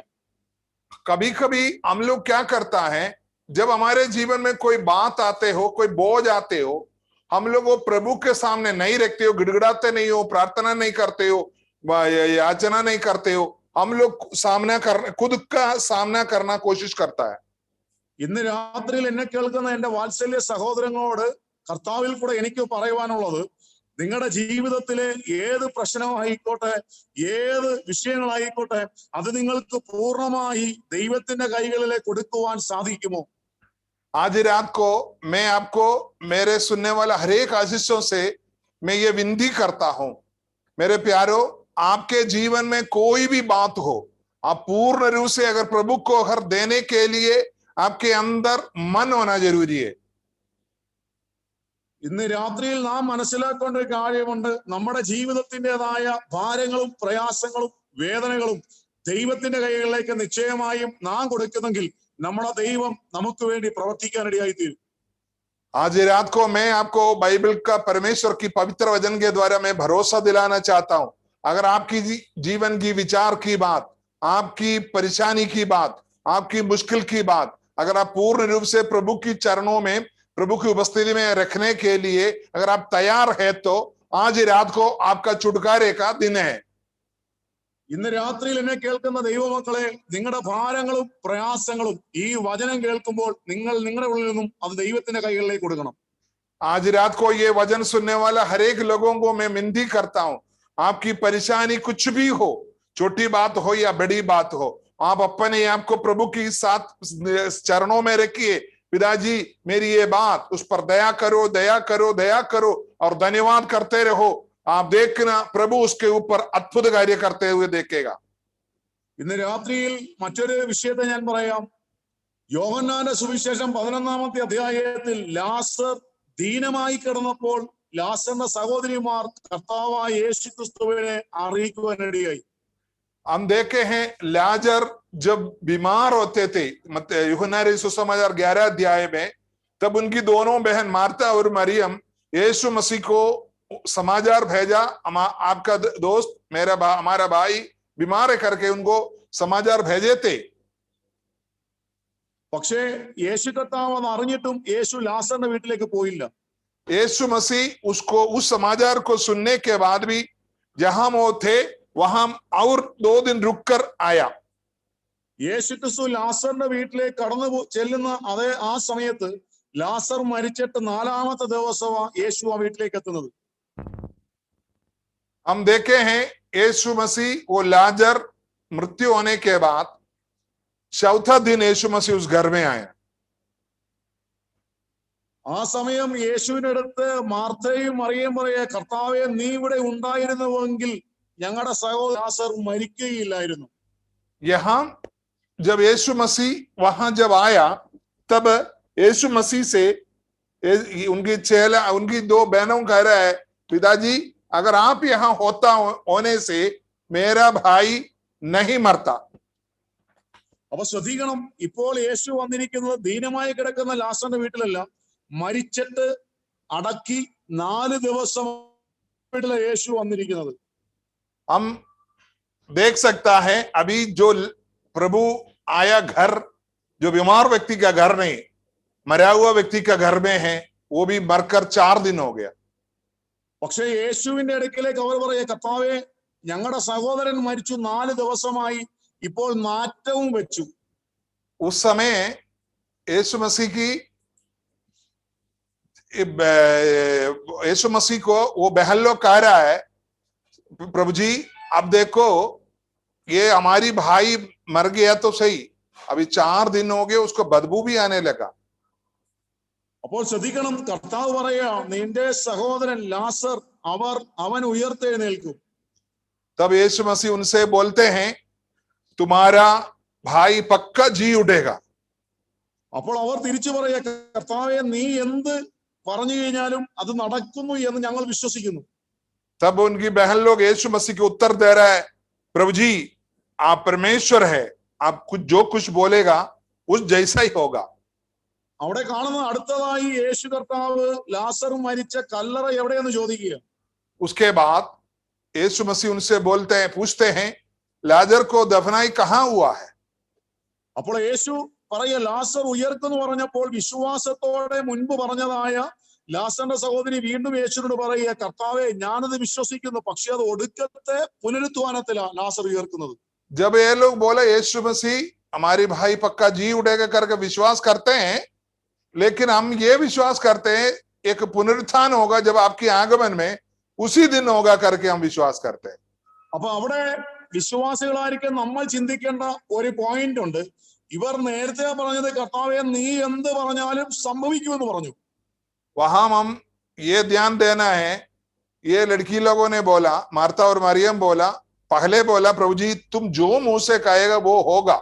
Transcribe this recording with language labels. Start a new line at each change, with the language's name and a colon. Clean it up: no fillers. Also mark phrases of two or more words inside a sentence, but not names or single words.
Hindi: कभी कभी हम लोग क्या करता है, जब हमारे जीवन में कोई बात आते हो, कोई बोझ आते हो, हम लोग वो प्रभु के सामने नहीं रखते हो, गिड़गिड़ाते नहीं हो, प्रार्थना नहीं करते हो, याचना नहीं करते हो, हम लोग खुद का सामना करना कोशिश करता है.
Malayalam: ഇന്ന് രാത്രിയിൽ എന്നെ കേൾക്കുന്ന എന്റെ വാത്സല്യ സഹോദരങ്ങളോട് കർത്താവിൽ കൂടെ എനിക്ക് പറയുവാനുള്ളത്, നിങ്ങളുടെ ജീവിതത്തിലെ ഏത് പ്രശ്നമായിക്കോട്ടെ, ഏത് വിഷയങ്ങളായിക്കോട്ടെ, അത് നിങ്ങൾക്ക് പൂർണ്ണമായി ദൈവത്തിന്റെ കൈകളിലേക്ക് കൊടുക്കുവാൻ സാധിക്കുമോ?
Hindi: आज रात को मैं आपको मेरे सुनने वाला हर एक आशीषों से मैं ये विनती करता हूं, मेरे प्यारो, आपके जीवन में कोई भी बात हो, आप पूर्ण रूप से अगर प्रभु को हर देने के लिए आपके अंदर मन होना जरूरी है.
Malayalam: ഇന്ന് രാത്രിയിൽ നാം മനസ്സിലാക്കേണ്ട ഒരു കാര്യമുണ്ട്, നമ്മുടെ ജീവിതത്തിൻ്റെതായ ഭാരങ്ങളും പ്രയാസങ്ങളും വേദനകളും ദൈവത്തിന്റെ കൈകളിലേക്ക് നിശ്ചയമായും നാം കൊടുക്കുന്നെങ്കിൽ നമ്മുടെ ദൈവം നമുക്ക് വേണ്ടി പ്രവർത്തിക്കാനിടയായി തീരും.
Hindi: आज रात को मैं आपको बाइबल का परमेश्वर की पवित्र वचन के द्वारा मैं भरोसा दिलाना चाहता हूं. अगर आपकी जीवन की विचार की बात, आपकी परेशानी की बात, आपकी मुश्किल की बात अगर आप पूर्ण रूप से प्रभु की चरणों में, प्रभु की उपस्थिति में रखने के लिए अगर आप तैयार है तो आज रात को आपका छुटकारे का दिन है.
Malayalam: ഇന്ന് രാത്രിയിൽ എന്നെ കേൾക്കുന്ന ദൈവമക്കളെ, നിങ്ങളുടെ ഭാരങ്ങളും പ്രയാസങ്ങളും ഈ വചനം കേൾക്കുമ്പോൾ നിങ്ങൾ നിങ്ങളുടെ ഉള്ളിൽ നിന്നും അത് ദൈവത്തിന്റെ കൈകളിലേക്ക് കൊടുക്കണം.
Hindi: आज रात को ये वचन सुनने वाला हर एक लोगों को मैं विनती करता हूं, आपकी परेशानी कुछ भी हो, छोटी बात हो या बड़ी बात हो, आप अपने आप को प्रभु की साथ चरणों में रखिए. पिताजी मेरी ये बात, उस पर दया करो, दया करो, दया करो और धन्यवाद करते रहो. आप देखना प्रभु उसके ऊपर अद्भुत कार्य करते हुए देखेगा.
Malayalam: ഇന്ന് രാത്രിയിൽ മറ്റൊരു വിഷയത്തെ ഞാൻ പറയാം. യോഹന്നാന്റെ സുവിശേഷം 11-ാമത്തെ അധ്യായത്തിൽ ലാസർ ദീനമായി കിടന്നപ്പോൾ ലാസറിന്റെ സഹോദരിമാർ കർത്താവായ യേശുക്രിസ്തുവിനെ അറിയിക്കുവാനിടയായി.
Hindi: हम देखे हैं लाजर जब बीमार होते थे, यूहन्ना सुसमाचार 11 अध्याय में, तब उनकी दोनों बहन मार्था और मरियम यीशु मसीह को समाचार भेजा, आपका दोस्त हमारा भाई बीमार है करके उनको समाचार भेजे थे.
Malayalam: പക്ഷേ യേശു കർത്താവ് അത് അറിഞ്ഞിട്ടും യേശു ലാസറിന്റെ വീട്ടിലേക്ക് പോയില്ല.
Hindi: यीशु मसीह उसको उस समाचार को सुनने के बाद भी जहां वो थे वहां और 2 दिन रुककर आया.
Malayalam: യേശു ക്രിസ്തു ലാസറിന്റെ വീട്ടിലേക്ക് കടന്നു ചെല്ലുന്ന അതേ ആ സമയത്ത് ലാസർ മരിച്ചിട്ട് 4-ാമത്തെ ദിവസമാണ് യേശു ആ വീട്ടിലേക്ക് എത്തുന്നത്.
Hindi: हम देखे हैं यीशु मसीह वो लाजर मृत्यु होने के बाद 4था दिन यीशु मसीह उस घर में आया.
Malayalam: ആ സമയം യേശുവിന്റെ അടുത്ത് മാർത്തയും മറിയയും പറയാ, കർത്താവെ നീ ഇവിടെ ഉണ്ടായിരുന്നുവെങ്കിൽ ഞങ്ങളുടെ സഹോദരൻ ലാസർ മരിക്കുകയില്ലായിരുന്നു.
Hindi: यहां जब यीशु मसीह वहां जब आया तब यीशु मसीह से उनकी 2 बहनों कह रहा है, पिताजी अगर आप यहां होने से मेरा भाई नहीं मरता.
Malayalam: അപ്പൊ ശ്രദ്ധിക്കണം, ഇപ്പോൾ യേശു വന്നിരിക്കുന്നത് ദീനമായി കിടക്കുന്ന ലാസറിന്റെ വീട്ടിലല്ല, മരിച്ചിട്ട് അടക്കി 4 ദിവസം വീട്ടിലെ യേശു വന്നിരിക്കുന്നത്.
Hindi: हम देख सकता है अभी जो प्रभु आया घर, जो बीमार व्यक्ति का घर नहीं, मरा हुआ व्यक्ति का घर में है, वो भी मरकर 4 दिन हो गया.
Malayalam: പക്ഷെ യേശുവിന്റെ അടുക്കലേക്ക് അവർ പറയാ, കർത്താവെ ഞങ്ങളുടെ സഹോദരൻ മരിച്ചു 4 ദിവസമായി, ഇപ്പോൾ നാറ്റവും വെച്ചു.
Hindi: उस समय यीशु मसीह को वो बहन लोग कह रहा है, प्रभु जी अब देखो ये हमारी भाई मर गया तो सही, अभी 4 दिन हो गए, उसको बदबू भी आने लगा.
Malayalam: അപ്പോൾ ശ്രദ്ധിക്കണം, കർത്താവ് പറയാ, നിന്റെ സഹോദരൻ ലാസർ അവൻ ഉയർത്തെഴുന്നേൽക്കും.
Hindi: तब यीशु मसीह उनसे बोलते हैं, तुम्हारा भाई पक्का जी उठेगा.
Malayalam: അപ്പോൾ അവർ തിരിച്ചു പറയാ, കർത്താവെ നീ എന്ത് പറഞ്ഞു കഴിഞ്ഞാലും അത് നടക്കുന്നു എന്ന് ഞങ്ങൾ വിശ്വസിക്കുന്നു.
Hindi: तब उनकी बहन लोग यीशु मसीह को उत्तर दे रहा है, प्रभु जी आप परमेश्वर है, आप जो कुछ बोलेगा उस जैसा ही होगा.
Malayalam: അവിടെ കാണുന്ന അടുത്തതായി യേശു കർത്താവ് ലാസർ മരിച്ച കല്ലറ എവിടെയെന്ന് ചോദിക്കുക.
Hindi: उसके बाद यीशु मसीह उनसे पूछते हैं, लाजर को दफनाई कहाँ हुआ है.
Malayalam: അപ്പോൾ യേശു പറയ, ലാസർ ഉയർക്കുന്നു പറഞ്ഞപ്പോൾ വിശ്വാസത്തോടെ മുൻപ് പറഞ്ഞതായ ലാസറിന്റെ സഹോദരി വീണ്ടും യേശുവിനോട് പറയുക, കർത്താവെ ഞാനത് വിശ്വസിക്കുന്നു, പക്ഷെ അത് ഒടുക്കത്തെ പുനരുത്ഥാനത്തിലാണ് ലാസർ ഉയർക്കുന്നത്.
Hindi: जब ये लोग बोले यीशु मसीह हमारी भाई पक्का जी उठेगा करके विश्वास करते हैं, लेकिन हम ये विश्वास करते हैं एक पुनरुत्थान होगा जब आपकी आगमन में, उसी दिन होगा करके हम विश्वास करते हैं.
Malayalam: അപ്പൊ അവിടെ വിശ്വാസികളായിരിക്കും നമ്മൾ ചിന്തിക്കേണ്ട ഒരു പോയിന്റ് ഉണ്ട്. ഇവർ നേരത്തെ പറഞ്ഞത്, കർത്താവെ നീ എന്ത് പറഞ്ഞാലും സംഭവിക്കുമെന്ന് പറഞ്ഞു.
Hindi: वहां हम ये ध्यान देना है, ये लड़की लोगों ने बोला, मार्था और मरियम बोला, पहले बोला प्रभु जी तुम जो मुंह से कहेगा वो होगा.